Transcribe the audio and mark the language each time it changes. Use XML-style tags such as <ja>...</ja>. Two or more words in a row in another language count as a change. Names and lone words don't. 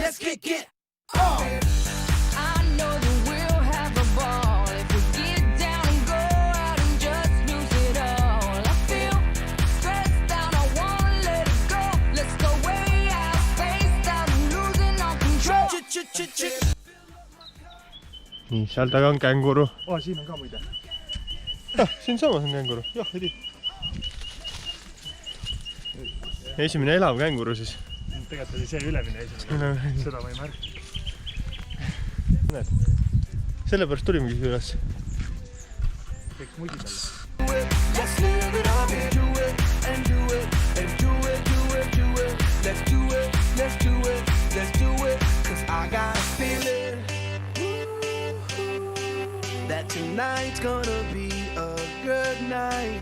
<en>kick it. I know that we'll have a ball if we get down and go out and just lose it all. I feel stressed out, I wanna let it go. Let's go way out, spaced out and losing all control.</en> <et>nii, seal taga on känguru. Siin on ka muide. Siinsamas on känguru. Jah, edi. Esimene elav känguru siis. Tegelikult oli see ülemine esimene. Seda ma ei märgi. Näed, sellepärast tulimegi üles. Kõik mudid alla.</et> <en>Let's live it up and do it, and do it, and do it, do it, do it. Let's do it, let's do it, let's do it. Cause I got a feeling that tonight's gonna be a good night.</en>